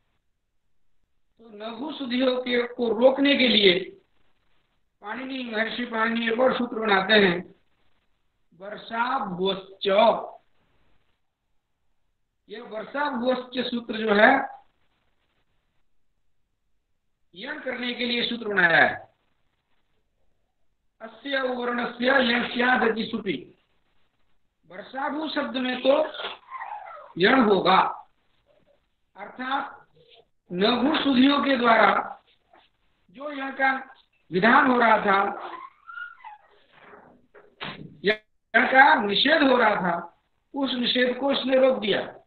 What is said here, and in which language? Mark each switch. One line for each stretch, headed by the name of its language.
Hindi: तो नभु सुधियों के को रोकने के लिए पाणिनि, महर्षि पाणिनि एक और सूत्र बनाते हैं वर्षाभुवश्च। यह वर्षाभुवश्च सूत्र जो है यण करने के लिए सूत्र बनाया है।
Sanskrit: अस्य वर्णस्य यण्स्यादति सुपि।
Hindi: वर्षाभू शब्द में तो यण होगा, अर्थात लघु सुधियों के द्वारा जो यहाँ का विधान हो रहा था, यहाँ का निषेध हो रहा था, उस निषेध को उसने रोक दिया।